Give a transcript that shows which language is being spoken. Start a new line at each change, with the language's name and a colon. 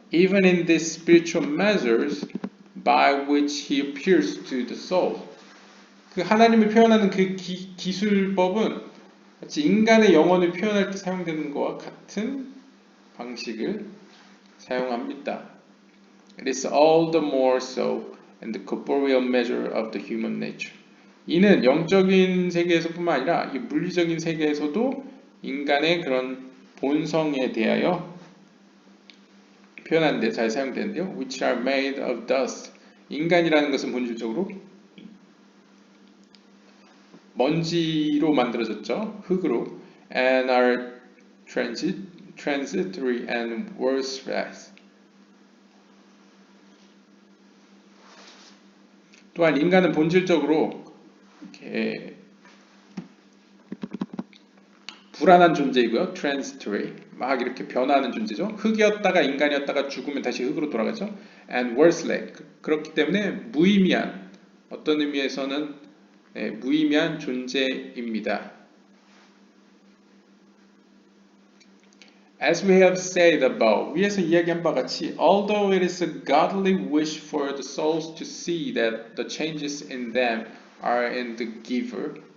English: Even in these spiritual measures by which he appears to the soul.
Korean: 그 하나님을 표현하는 그 기술법은 마치 인간의 영혼을 표현할 때 사용되는 것과 같은 방식을 사용합니다.
English: It is all the more so in the corporeal measure of the human nature.
Korean: 이는 영적인 세계에서뿐만 아니라 이 물리적인 세계에서도 인간의 그런 본성에 대하여 표현하는 데 잘 사용되는데요.
English: Which are made of dust.
Korean: 인간이라는 것은 본질적으로 먼지로 만들어졌죠. 흙으로.
English: And are transitory and worthless.
Korean: 또한 인간은 본질적으로 이렇게 불안한 존재이고요.
English: transitory.
Korean: 막 이렇게 변화하는 존재죠. 흙이었다가 인간이었다가 죽으면 다시 흙으로 돌아가죠.
English: and worthless.
Korean: 그렇기 때문에 무의미한 어떤 의미에서는 무의미한 존재입니다.
English: As we have said above,
Korean: 위에서 이야기한 바 같이,
English: although it is a godly wish for the souls to see that the changes in them are in the giver,